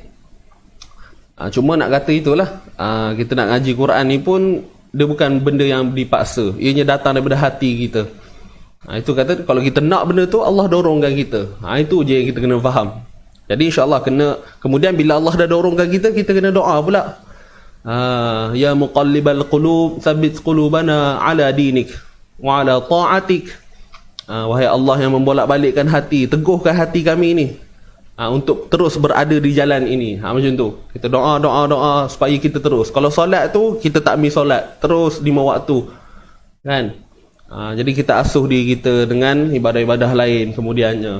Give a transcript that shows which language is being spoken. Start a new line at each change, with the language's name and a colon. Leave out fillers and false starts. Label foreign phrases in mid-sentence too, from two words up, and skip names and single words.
Malay: Cuma nak kata itulah, kita nak ngaji Quran ni pun dia bukan benda yang dipaksa. Ianya datang daripada hati kita. Itu kata kalau kita nak benda tu, Allah dorongkan kita. Itu je yang kita kena faham. Jadi
Arabic: إن شاء الله
Malay: kemudian bila Allah dah dorongkan kita, kita kena doa pula.
Arabic: يا مقلب القلوب ثبت قلوبنا على دينك وعلى طاعتك.
Malay: Wahai Allah yang membolak-balikkan hati, teguhkan hati kami ni untuk terus berada di jalan ini. Macam tu. Kita doa supaya kita terus. Kalau solat tu kita tak miss solat, terus 5 waktu. Kan? Jadi kita asuh diri kita dengan ibadah-ibadah lain kemudiannya.